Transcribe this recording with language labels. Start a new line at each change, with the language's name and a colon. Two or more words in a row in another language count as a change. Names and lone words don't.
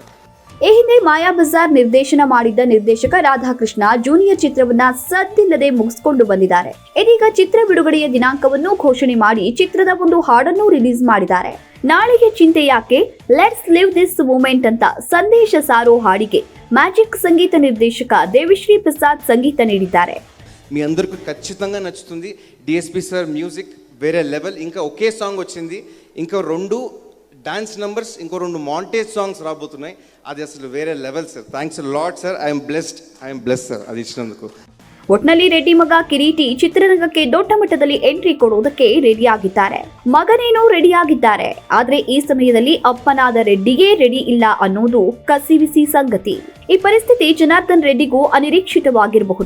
Kannada: ಈ ಹಿಂದೆ ಮಾಯಾ ಬಜಾರ್ ನಿರ್ದೇಶನ ಮಾಡಿದ್ದ ನಿರ್ದೇಶಕ ರಾಧಾಕೃಷ್ಣ ಜೂನಿಯರ್ ಚಿತ್ರವನ್ನ ಸದ್ದಿಲ್ಲದೆ ಮುಗಿಸಿಕೊಂಡು ಬಂದಿದ್ದಾರೆ. ಇದೀಗ ಚಿತ್ರ ಬಿಡುಗಡೆಯ ದಿನಾಂಕವನ್ನು ಘೋಷಣೆ ಮಾಡಿ ಚಿತ್ರದ ಒಂದು ಹಾಡನ್ನು ರಿಲೀಸ್ ಮಾಡಿದ್ದಾರೆ. ನಾಳೆಗೆ ಚಿಂತೆ ಯಾಕೆ,
English: let's live this moment
Kannada: ಅಂತ ಸಂದೇಶ ಸಾರೋ ಹಾಡಿಗೆ ಮ್ಯಾಜಿಕ್ ಸಂಗೀತ ನಿರ್ದೇಶಕ దేవిశ్రీ ప్రసాద్ ಸಂಗೀತ ನೀಡಿದ್ದಾರೆ.
Telugu: మీ అందరికీ ఖచ్చితంగా నచ్చుతుంది. డిఎస్పి సార్ మ్యూజిక్ వేరే లెవెల్. ఇంకా ఒకే సాంగ్ వచ్చింది, ఇంకా 2
English: dance numbers,
Telugu: ఇంకో 2
English: montage songs
Telugu: రాబోతున్నాయి. అది అసలు వేరే లెవెల్ సార్.
English: thanks lot
Telugu: సార్.
English: I'm blessed
Telugu: సార్ అది ఇచ్చినందుకు.
Kannada: ಒಟ್ನಲ್ಲಿ ರೆಡ್ಡಿ ಮಗ ಕಿರೀಟಿ ಚಿತ್ರರಂಗಕ್ಕೆ ದೊಡ್ಡ ಮಟ್ಟದಲ್ಲಿ ಎಂಟ್ರಿ ಕೊಡುವುದಕ್ಕೆ ರೆಡಿಯಾಗಿದ್ದಾರೆ. ಮಗನೇನೋ ರೆಡಿಯಾಗಿದ್ದಾರೆ, ಆದ್ರೆ ಈ ಸಮಯದಲ್ಲಿ ಅಪ್ಪನಾದ ರೆಡ್ಡಿಗೆ ರೆಡಿ ಇಲ್ಲ ಅನ್ನೋದು ಕಸಿವಿಸಿ ಸಂಗತಿ. ಈ ಪರಿಸ್ಥಿತಿ ಜನಾರ್ದನ್ ರೆಡ್ಡಿಗೂ ಅನಿರೀಕ್ಷಿತವಾಗಿರಬಹುದು.